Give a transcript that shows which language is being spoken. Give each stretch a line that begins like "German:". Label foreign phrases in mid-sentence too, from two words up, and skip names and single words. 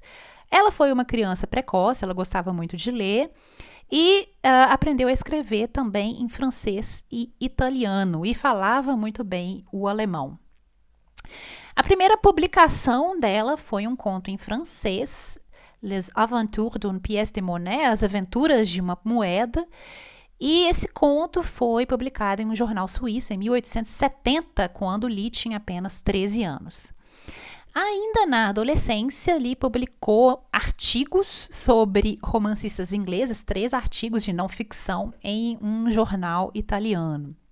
Portuguese: Ela foi uma criança precoce, ela gostava muito de ler e aprendeu a escrever também em francês e italiano e falava muito bem o alemão. A primeira publicação dela foi um conto em francês, Les Aventures d'une pièce de monnaie, As Aventuras de uma Moeda, e esse conto foi publicado em um jornal suíço em 1870, quando Lee tinha apenas 13 anos. Ainda na adolescência, Lee publicou artigos sobre romancistas ingleses, 3 artigos de não ficção em um jornal italiano.